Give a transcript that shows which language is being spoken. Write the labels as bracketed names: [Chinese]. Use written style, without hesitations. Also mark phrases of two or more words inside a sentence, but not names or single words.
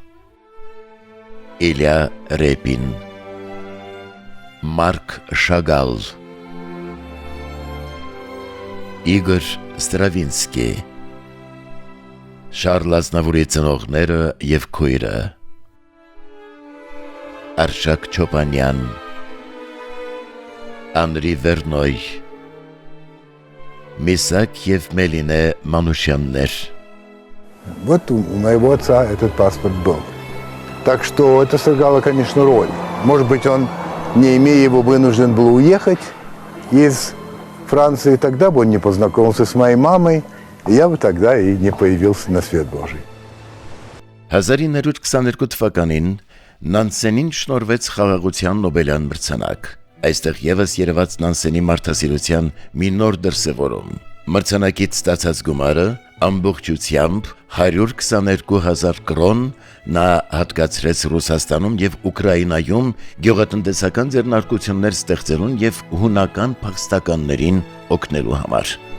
[Armenian] Իլյա Ռեպին, Մարկ Շագալ, Իգոր Ստրավինսկի, Շարլ Ազնավուրի ծնողները եւ քույրը, Արշակ Չոպանյան, Անրի Վերնոյ, Միսակ եւ Մելինե Մանուշյաններ։ [Russian] Вот у моего отца этот паспорт был. Так что это сыграло, конечно, роль. Может быть, он, не имея его, вынужден был уехать из Франции, тогда бы он не познакомился с моей мамой, и я бы тогда и не появился на свет Божий. [Armenian] 1922 թվականին Նանսենին շնորհվեց խաղաղության Նոբելյան մրցանակ։ Այստեղ եւս երևաց Նանսենի մարդասիրության մի նոր դրսևորում։ Մրցանակից ստացած գումարը ամբողջությամբ 122,000 կրոն նա հատկացրեց Ռուսաստանում եւ Ուկրաինայում գյուղատնտեսական ձեռնարկություններ ստեղծելուն եւ հունական փախստականներին օգնելու համար։